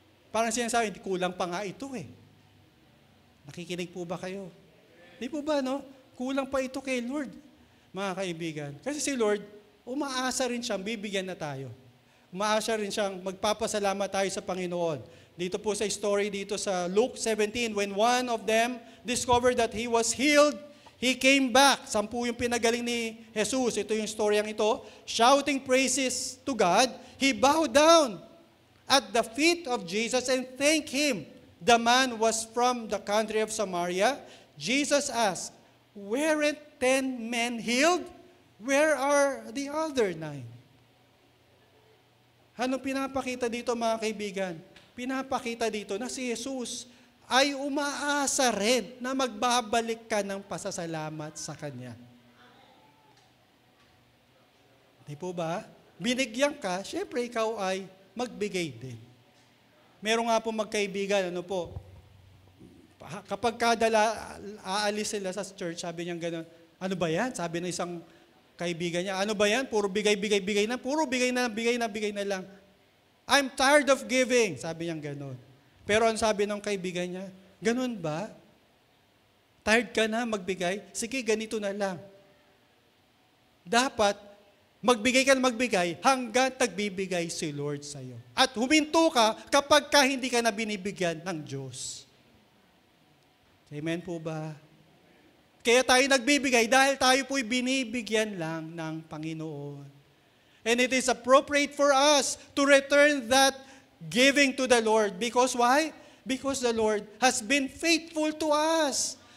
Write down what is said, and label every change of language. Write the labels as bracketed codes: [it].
[tl] Parang sinasabi, hindi kulang pa nga ito Nakikinig po ba kayo? Hindi po ba, Kulang pa ito kay Lord, mga kaibigan. Kasi si Lord, umaasa rin siyang bibigyan na tayo. Umaasa rin siyang magpapasalamat tayo sa Panginoon. Dito po sa story dito sa Luke 17, [en] when one of them discovered that he was healed, he came back. [tl] 10 yung pinagaling ni Jesus. Ito yung storyang ito. [en] Shouting praises to God, he bowed down at the feet of Jesus and thanked him. The man was from the country of Samaria. Jesus asked, weren't 10 men healed? Where are the other 9? [tl] Anong pinapakita dito, mga kaibigan? Pinapakita dito na si Jesus ay umaasa rin na magbabalik ka ng pasasalamat sa Kanya. Di po ba? Binigyan ka, syempre ikaw ay magbigay din. Meron nga po magkaibigan, kapag aalis sila sa church, sabi niya gano'n, ano ba yan? Sabi ng isang kaibigan niya, ano ba yan? Puro bigay na. Puro bigay na lang. [en] I'm tired of giving. [tl] Sabi niya ganun. Pero ang sabi ng kaibigan niya, ganun ba? Tired ka na magbigay? Sige, ganito na lang. Dapat, magbigay ka na magbigay hanggang tagbibigay si Lord sa'yo. At huminto ka kapag ka hindi ka na binibigyan ng Diyos. Amen po ba? Kaya tayo nagbibigay dahil tayo po'y binibigyan lang ng Panginoon. [en] And it is appropriate for us to return that giving to the Lord. Because why? Because the Lord has been faithful to us.